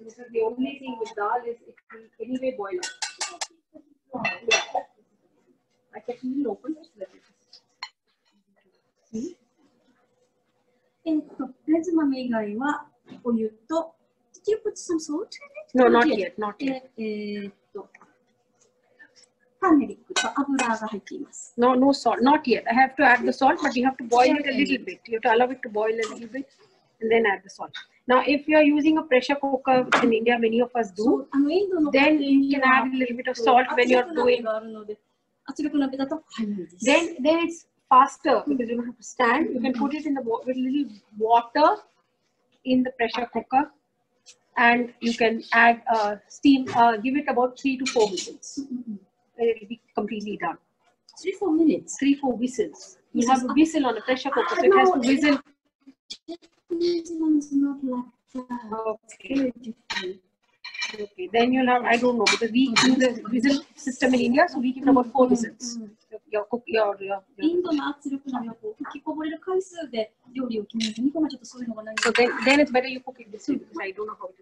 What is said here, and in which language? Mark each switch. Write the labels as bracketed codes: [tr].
[en] The only thing with dal is it will anyway boil up. Yeah. I kept it open. See? [ja] レズ豆以外はお湯と [en] Did you put some salt in it? No, not yet. Not yet. [ja] ターメリックと油が入っています。 [en] No, no salt. Not yet. I have to add the salt, but you have to boil it a little bit. You have to allow it to boil a little bit and then add the salt. Now, if you are using a pressure cooker, which in India many of us do, then you can add a little bit of salt when you are doing. Then it's faster because you don't have to stand. You can put it in the with a little water in the pressure cooker, and you can add steam. Give it about 3 to 4 whistles. It will be completely done. 3-4 minutes. 3-4 whistles. You have a whistle on a pressure cooker, so it has to whistle. Not like that. Okay. Okay. Then you'll have, I don't know, because we use the whistle system in India, so we give about 4 whistles. Your cook, your [ja] インドの圧力鍋はこう吹きこぼれる回数で料理を決める。日本はちょっとそういうのがないの So で、 [en] then it's better you cook it this way because I don't know how it